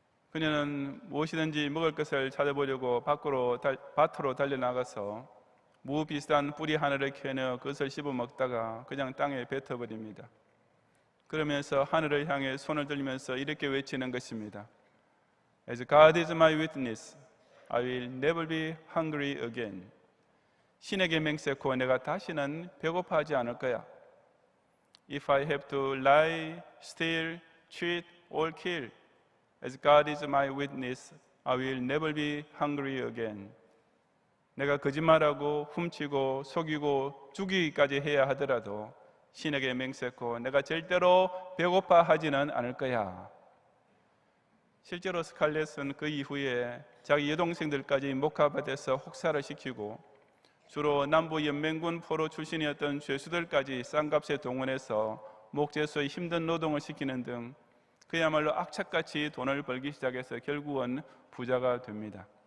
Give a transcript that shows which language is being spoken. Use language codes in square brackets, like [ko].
[ko] 그녀는 무엇이든지 먹을 것을 찾아보려고 밭으로 달려나가서 무 비슷한 뿌리 하나를 캐내어 그것을 씹어 먹다가 그냥 땅에 뱉어버립니다. 그러면서 하늘을 향해 손을 들면서 이렇게 외치는 것입니다. [en] As God is my witness, I will never be hungry again. [ko] 신에게 맹세코 내가 다시는 배고파하지 않을 거야. [en] If I have to lie, steal, cheat, or kill, as God is my witness, I will never be hungry again. [ko] 내가 거짓말하고 훔치고 속이고 죽이기까지 해야 하더라도 신에게 맹세코 내가 절대로 배고파하지는 않을 거야. 실제로 스칼렛은 그 이후에 자기 여동생들까지 목화밭에서 혹사를 시키고 주로 남부 연맹군 포로 출신이었던 죄수들까지 싼값에 동원해서 목재소의 힘든 노동을 시키는 등 그야말로 악착같이 돈을 벌기 시작해서 결국은 부자가 됩니다.